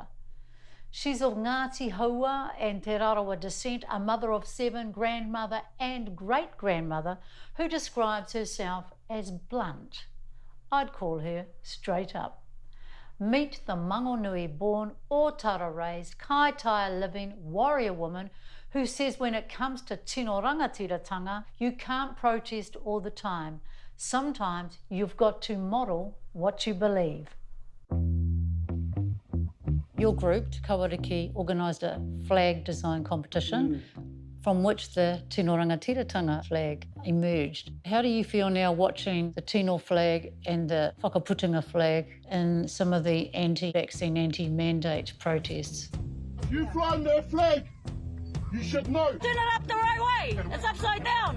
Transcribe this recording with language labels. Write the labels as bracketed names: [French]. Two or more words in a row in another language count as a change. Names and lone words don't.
[English] She's of Ngāti Haua and Te Rarawa descent, a mother of 7, grandmother and great-grandmother, who describes herself as blunt. I'd call her straight up. Meet the Mangonui-born, Otara-raised, Kaitaia living warrior woman who says when it comes to [Māori] tino rangatiratanga, [English] you can't protest all the time. Sometimes you've got to model what you believe. Your group, Te Kawariki, organised a flag design competition from which the [Māori] tino rangatiratanga [English] flag emerged. How do you feel now watching the tino flag and the whakaputunga flag in some of the anti-vaccine, anti-mandate protests? You flying that flag, you should know. Turn it up the right way. It's upside down.